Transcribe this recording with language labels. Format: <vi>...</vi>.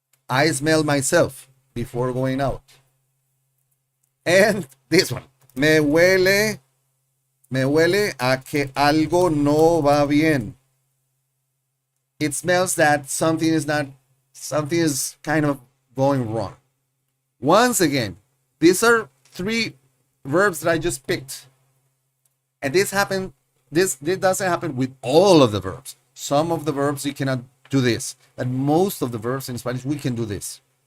<en>I smell myself before going out. And this one.</en> <es>Me huele a que algo no va bien.</es> <en>It smells that something is kind of going wrong. Once again, these are three verbs that I just picked. And this doesn't happen with all of the verbs. Some of the verbs you cannot do this. But most of the verbs in Spanish we can do this.</en>